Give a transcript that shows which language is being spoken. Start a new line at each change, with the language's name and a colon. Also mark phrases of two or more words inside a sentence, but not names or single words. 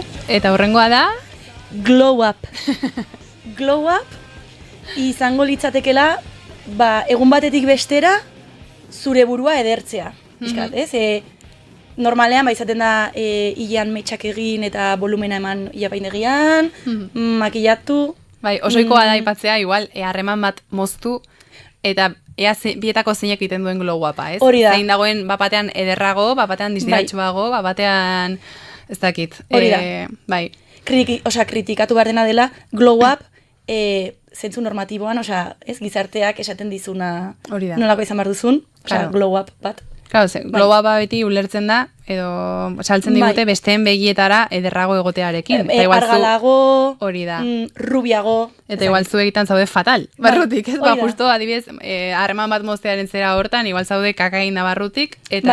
Basque: Eta horrengoa da...
English: Glow up. Glow up
Basque: izango litzatekela, egun batetik bestera, zure burua edertzea. Piskat, ez? Normalean, izaten da, hilean metxak egin eta volumena eman iapaindegian, makillatu... Bai, osoikoa da aipatzea, igual, harreman bat moztu, eta ea bietako zeinek egiten duen
English: glow upa,
Basque: ez? Hori da. Zein dagoen bapatean ederrago, bapatean distiratxoago, bapatean, ez dakit. Hori da. Bai. Kritikatu behar dena dela,
English: glow up,
Basque: zentzu normatiboan, ez gizarteak esaten dizuna Hori da. nolako izan behar duzun, Claro.
English: glow up bat.
Basque: Claro,
English: glow upa
Basque: beti ulertzen da, edo saltzen digute Bai. besteen begietara ederrago egotearekin. Eta igual zu- Argalago, Hori da. rubiago. Eta igual zu egiten zaude fatal, Bai, barrutik, ez? hori da. Justo, adibidez, harreman bat moztearen zera hortan, igual zaude kakain da barrutik, eta